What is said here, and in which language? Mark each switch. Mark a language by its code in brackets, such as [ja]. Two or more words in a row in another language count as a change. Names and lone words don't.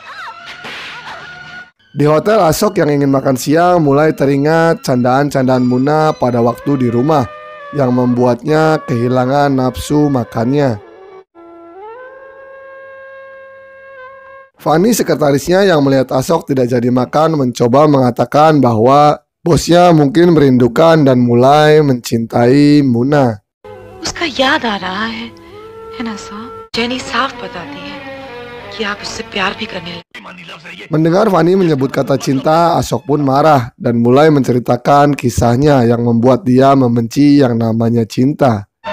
[id] Di hotel, Ashok yang ingin makan siang mulai teringat candaan-candaan Muna pada waktu di rumah yang membuatnya kehilangan nafsu makannya. Fanny, sekretarisnya yang melihat Ashok tidak jadi makan, mencoba mengatakan bahwa bosnya mungkin merindukan dan mulai mencintai Muna. [hi] उसका याद आ रहा है ना साहब? जेनी साफ बताती है कि आप उससे प्यार भी करने लगे। [id] Mendengar Fanny menyebut kata cinta, Ashok pun marah dan mulai menceritakan kisahnya yang membuat dia membenci yang namanya cinta.